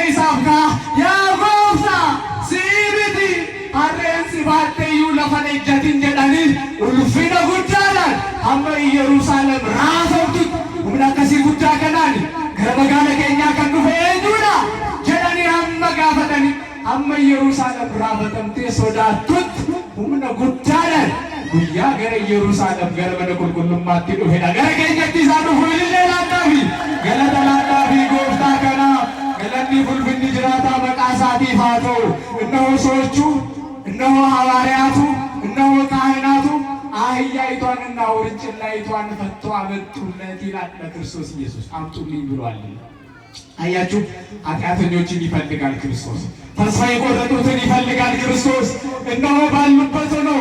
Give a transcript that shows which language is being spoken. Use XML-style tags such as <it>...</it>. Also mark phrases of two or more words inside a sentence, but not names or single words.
<om>isaaf ka'a yaa gooftaa siibiti harreensi baatteeyyuu lafa ejjatin jedhanii ulfina guddaadhaan hamma Yerusaalem raafamtu humna akkasii guddaa kanaan gara magaala keenyaa kan dhufe eenyuudha jedhanii hamma gaafatanii hamma Yerusaalem raafatamtee sodaattutti humna guddaadhaan guyyaa gara Yerusaalem gara mana qulqullummaatti dhufedha. Gara keenyatti isaa dhufu ilillee laadhaafi galata laadhaafi gooftaa kanaa galanni fulfinni jiraataa maqaa isaatiif haa ta'u.</om> <am>እነሆ ሰዎቹ እነሆ ሐዋርያቱ እነሆ ካህናቱ አህያይቷንና ውርንጭላይቷን ፈተው አመጡለት ይላል ለክርስቶስ ኢየሱስ አምጡልኝ ብሏል። አያችሁ ኃጢአተኞችን ይፈልጋል ክርስቶስ። ተስፋ የቆረጡትን ይፈልጋል ክርስቶስ። እነሆ ባሉበት ነው</am>